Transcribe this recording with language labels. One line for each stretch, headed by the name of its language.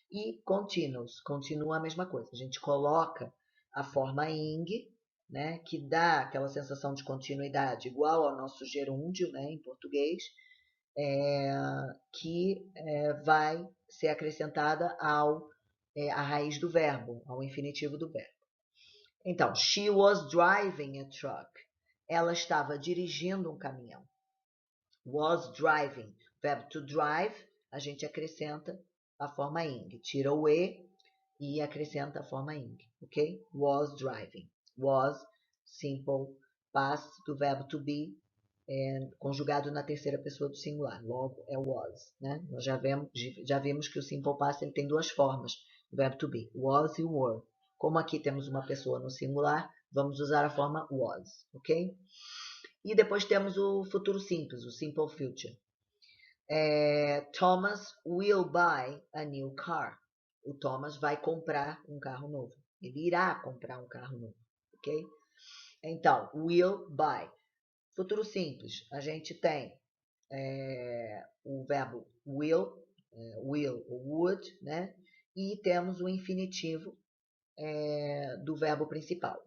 Portuguese: E continuous, continua a mesma coisa. A gente coloca a forma ing, né, que dá aquela sensação de continuidade igual ao nosso gerúndio, né, em português, que vai ser acrescentada à raiz do verbo, ao infinitivo do verbo. Então,
English: she was driving a truck.
Portuguese: Ela estava dirigindo um caminhão.
English: Was driving.
Portuguese: Verbo to drive, a gente acrescenta a forma ing. Tira o e acrescenta a forma ing, ok?
English: Was driving.
Portuguese: Was, simple past do verbo to be, conjugado na terceira pessoa do singular. Logo, é was, né? Nós já vimos que o simple past ele tem duas formas do verbo to be. Was e were. Como aqui temos uma pessoa no singular, vamos usar a forma was, ok? E depois temos o futuro simples, o simple future.
English: Thomas will buy a new car.
Portuguese: O Thomas vai comprar um carro novo. Ele irá comprar um carro novo, ok? Então,
English: will buy.
Portuguese: Futuro simples, a gente tem o verbo will ou would, né? E temos o infinitivo do verbo principal.